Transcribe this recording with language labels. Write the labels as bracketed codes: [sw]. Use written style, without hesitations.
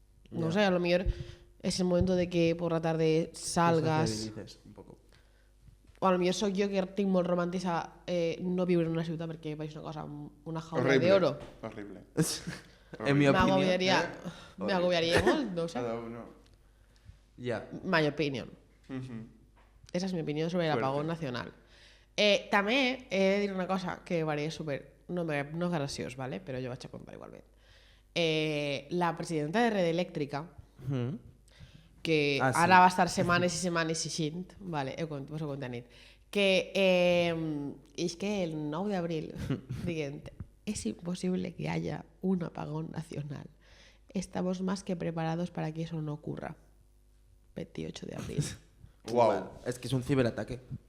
[ca] No sé, a lo millor és el moment de que [es] por la tarde salgas... Sociabilices un poco. [ca] O a lo millor sóc jo que tinc molt romàntica no viure en una ciutat perquè veig una cosa, una jaula [es] Horrible. [ca] d'oro. [es] Horrible. En mi opinión. M'agobiaria molt, no ho sé. Cada uno. Ya. [en] My opinion. [es] Esa es mi opinión sobre el apagón nacional. [ca] També he de dir una cosa que m'agradaria super... No és graciós, ¿vale? Però jo vaig a contar igualment. La presidenta de Red Eléctrica, que [es] Ah, sí. [ca] ara va estar setmanes i setmanes ixint, vale, vos ho conté nit, que és que el 9 d'abril, dient, [es] es imposible que haya un apagón nacional. Estamos más que preparados para que eso no ocurra. 28 de abril. [en] Wow. [es] Es que es un ciberataque.